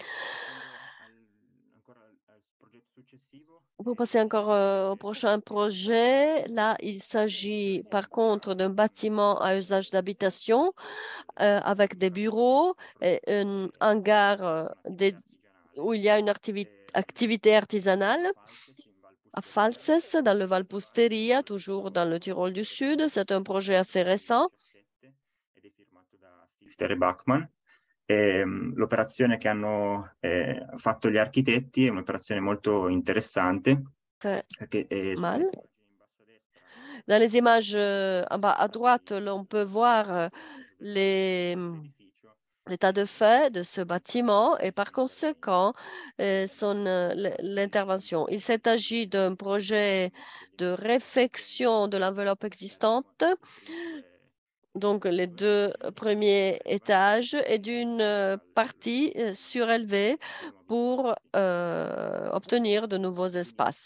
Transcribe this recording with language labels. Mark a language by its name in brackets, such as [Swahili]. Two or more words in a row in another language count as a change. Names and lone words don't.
[French] Pour passer encore au prochain projet, là, il s'agit par contre d'un bâtiment à usage d'habitation avec des bureaux et un hangar où il y a une activité artisanale à Falses, dans le Valpusteria, toujours dans le Tirol du Sud. C'est un projet assez récent. Bachmann. [Italian] L'operazione che hanno fatto gli architetti è un'operazione molto interessante. [French] Mal. Dans les images en bas à droite, l'on peut voir l'état de fait de ce bâtiment et par conséquent l'intervention. Il s'agit d'un projet de réfection de l'enveloppe existante, donc les deux premiers étages, et d'une partie surélevée pour obtenir de nouveaux espaces.